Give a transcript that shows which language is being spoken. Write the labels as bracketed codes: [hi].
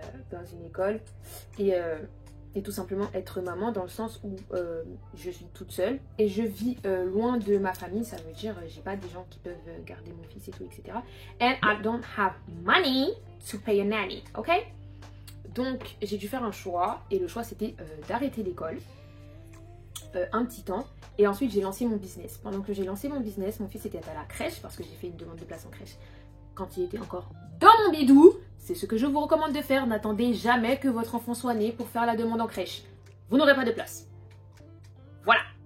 [fr] Dans une école et tout simplement être maman dans le sens où je suis toute seule et je vis loin de ma famille, ça veut dire j'ai pas des gens qui peuvent garder mon fils et tout, etc. [en] And I don't have money to pay a nanny, ok? [fr] Donc j'ai dû faire un choix et le choix c'était d'arrêter l'école un petit temps et ensuite j'ai lancé mon business. Pendant que j'ai lancé mon business, mon fils était à la crèche parce que j'ai fait une demande de place en crèche quand il était encore dans mon bidou. C'est ce que je vous recommande de faire. N'attendez jamais que votre enfant soit né pour faire la demande en crèche. Vous n'aurez pas de place. Voilà.